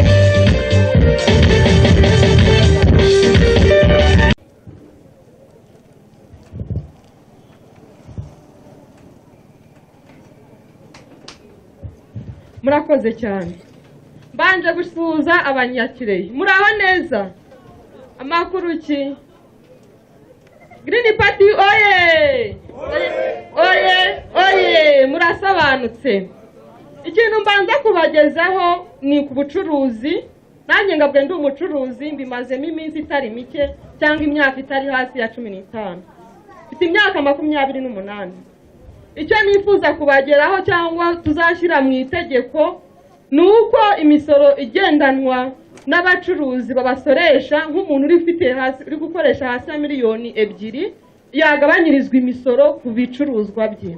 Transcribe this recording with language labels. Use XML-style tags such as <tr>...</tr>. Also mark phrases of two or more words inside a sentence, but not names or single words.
<rw>murakoze cyane mbanje gusuhuza abanyakireye muraho neza amakuru ki Green Party oye oye oye murasobanutse ikintu mbanza kubagezaho ni ku bucuruzi nanjye ngabwe ndi umucuruzi mbimazemo iminsi itari mike cyangwa imyaka itari hasi ya 15 mfite imyaka 28 icyo nifuza kubageraho cyangwa tuzashyira mu itegeko nuko imisoro igendanwa n'abacuruzi babasoresha nk'umuntu uri gukoresha hasi ya miliyoni 2 yagabanyirizwa imisoro ku bicuruzwa bye.</rw>